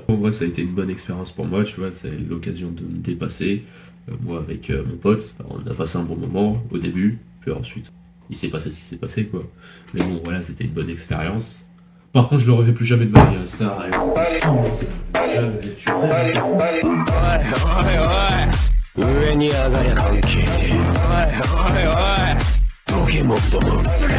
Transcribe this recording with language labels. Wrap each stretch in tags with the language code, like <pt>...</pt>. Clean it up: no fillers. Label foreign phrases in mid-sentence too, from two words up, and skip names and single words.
<fr>En vrai, ça a été une bonne expérience pour moi, tu vois, c'est l'occasion de me dépasser. Moi avec mon pote, on a passé un bon moment au début, puis ensuite, il s'est passé ce qui s'est passé quoi. Mais bon, voilà, c'était une bonne expérience. Par contre, je le refais plus jamais de ma vie, hein. Ça arrive, c'était fou, jamais, tu rêves, t'es fou.</fr> <ja>上に上がりゃ関係ねえ。おいおいおい、ポケモンども。</ja>